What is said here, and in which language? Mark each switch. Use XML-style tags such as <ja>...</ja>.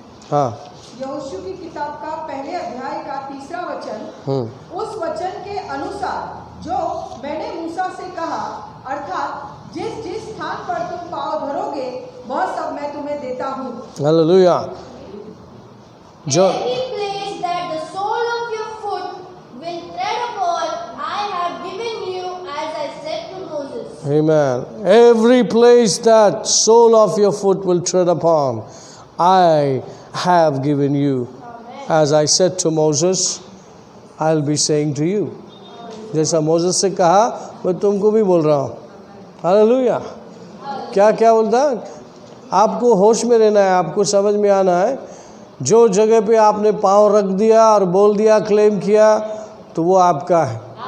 <hi>हाँ, यहोशू की किताब का पहले अध्याय का 3रा वचन, उस वचन के अनुसार जो मैंने मूसा से कहा, अर्थात जिस जिस स्थान पर तुम पाँव धरोगे वह सब मैं तुम्हें देता हूँ। हालेलुया। जो</hi> <en>Every place that the sole of your foot will tread upon, I have given you, as I said to Moses. Amen. Every place that sole of your foot will tread upon, I have given you. As I said to Moses, I'll be saying to you.</en> <hi>जैसा Moses से कहा मैं तुमको भी बोल रहा हूँ। Hallelujah. क्या क्या बोलता? आपको होश में रहना है, आपको समझ में आना है। जो जगह पे आपने पाँव रख दिया और बोल दिया, क्लेम किया, तो वो आपका है।</hi>